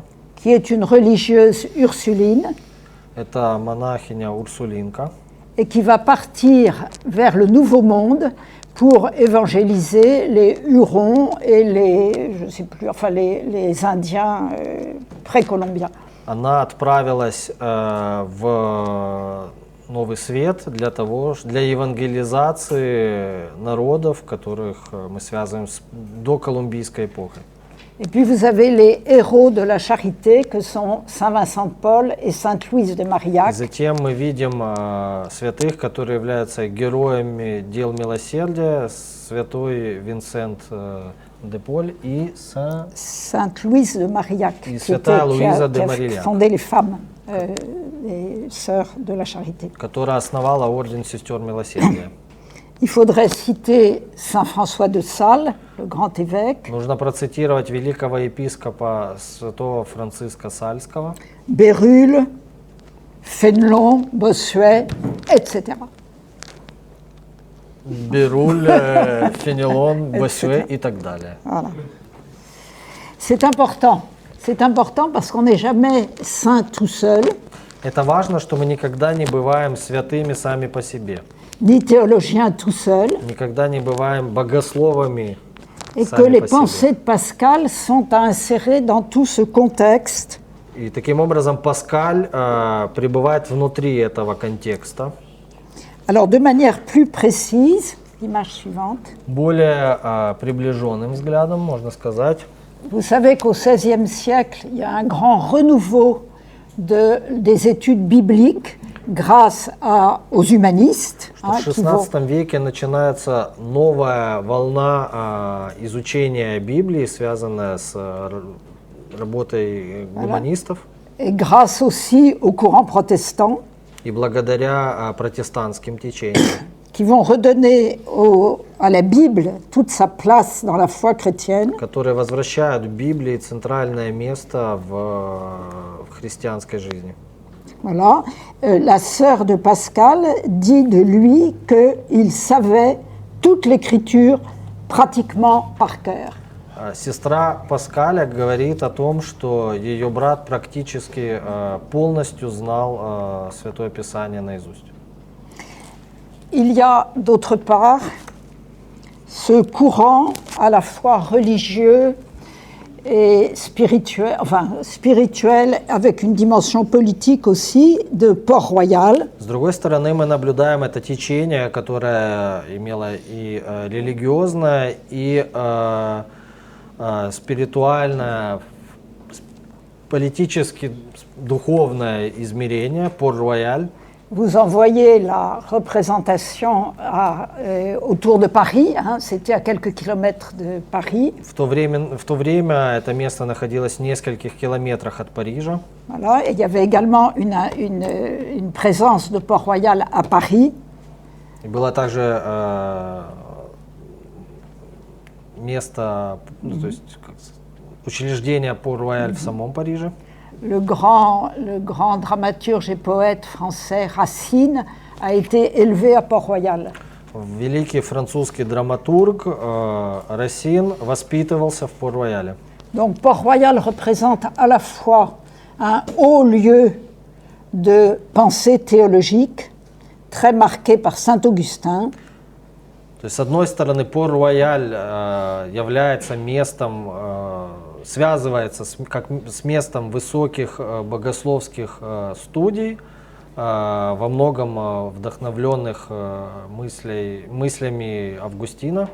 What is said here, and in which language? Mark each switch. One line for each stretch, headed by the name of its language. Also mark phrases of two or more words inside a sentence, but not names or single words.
French: qui est une religieuse ursuline
Russian: Это монахиня Урсулинка,
French: et qui va partir vers le Nouveau Monde pour évangéliser les Hurons et les, je sais plus, enfin les Indiens précolombiens.
Russian: она отправилась в Новый Свет для евангелизации народов, которых мы связываем с доколумбийской эпохой.
French: Et puis vous avez les héros de la charité que sont Saint Vincent de Paul et Sainte Louise de Marillac.
Russian: Затем мы видим святых, которые являются героями дел милосердия, святой Винсент де Поль и
French: Sainte Louise de Marillac,
Russian: И
French: qui,
Russian: святая
French: qui
Russian: Луиза
French: a,
Russian: де
French: qui a
Russian: Марильяк.
French: fondé les femmes, les sœurs de la charité.
Russian: которая основала орден сестер милосердия.
French: Il faudrait citer Saint François de Sales, le grand évêque,
Russian: Нужно процитировать великого епископа святого Франциска Сальского,
French: Bérulle, Fénelon, Bossuet, etc.
Russian: Беруль, Фенелон, Боссюэ и так далее.
French: Voilà. C'est important. C'est important parce qu'on n'est jamais saint tout seul,
Russian: Это важно, что мы никогда не бываем святыми сами по себе,
French: ni théologien tout seul,
Russian: никогда не бываем богословами
French: et que
Russian: сами
French: les
Russian: по себе.
French: pensées de Pascal sont à insérer dans tout ce contexte.
Russian: И таким образом Паскаль пребывает внутри этого контекста.
French: Alors, de manière plus précise, l'image suivante,
Russian: Более приближенным взглядом, можно сказать,
French: vous savez qu'au XVIe siècle, il y a un grand renouveau des études bibliques grâce aux humanistes.
Russian: что в XVI веке начинается новая волна изучения Библии, связанная с работой гуманистов,
French: Et grâce aussi aux courants protestants
Russian: и благодаря протестантским течениям,
French: qui vont redonner à la Bible toute sa place dans la foi chrétienne.
Russian: которые возвращают Библии центральное место в христианской жизни.
French: Voilà. La sœur de Pascal dit de lui qu'il savait toute l'écriture pratiquement par cœur.
Russian: Сестра Паскаля говорит о том, что ее брат практически полностью знал Святое Писание наизусть.
French: Il y a d'autre part ce courant à la fois religieux et spirituel, enfin spirituel avec une dimension politique aussi, de Port-Royal.
Russian: С другой стороны, мы наблюдаем это течение, которое имело и религиозное, и спиритуальное, политически духовное измерение, Пор-Рояль.
French: Vous en voyez la représentation autour de Paris, hein, c'était à quelques kilomètres de Paris.
Russian: В то время это место находилось в нескольких километрах от Парижа.
French: Voilà, et il y avait également une présence de Port-Royal à Paris.
Russian: И было также место, то есть учреждение Пор-Рояль в самом Париже.
French: Le grand dramaturge et poète français Racine a été élevé à Port-Royal.
Russian: Великий французский драматург Расин воспитывался в Пор-Рояле.
French: Donc Port-Royal représente à la fois un haut lieu de pensée théologique, très marqué par Saint-Augustin.
Russian: То есть, с одной стороны, Пор-Рояль является местом, связывается с местом высоких богословских студий, во многом вдохновленных мыслями Августина.